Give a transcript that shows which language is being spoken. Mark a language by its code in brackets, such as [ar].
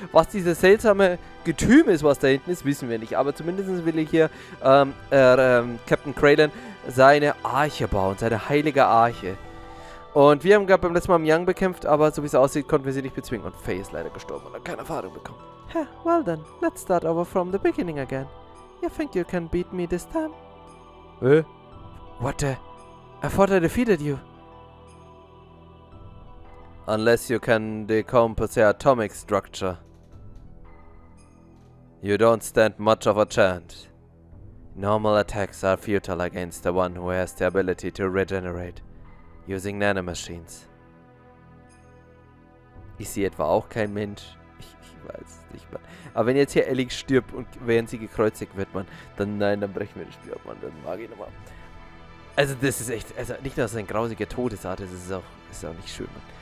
[de] Was dieses seltsame Getüm ist, was da hinten ist, wissen wir nicht, aber zumindest will ich hier Captain Kraylin seine Arche bauen, seine heilige Arche. Und wir haben gerade beim letzten Mal Myang bekämpft, aber so wie es aussieht, konnten wir sie nicht bezwingen. Und Fei ist leider gestorben und hat keine Erfahrung bekommen. [en] Well then, let's start over from the beginning again. You think you can beat me this time? What the? I thought I defeated you. Unless you can decompose their atomic structure. You don't stand much of a chance. Normal attacks are futile against the one who has the ability to regenerate. Using nanomachines. [de] Ist sie etwa auch kein Mensch? Ich weiß es nicht, Mann. Aber wenn jetzt hier Elly stirbt und während sie gekreuzigt wird, Mann, dann brechen wir das Spiel ab, Mann. Dann mag ich nochmal. Also das ist echt, also nicht nur, dass es eine grausige Todesart ist, ist auch nicht schön, Mann.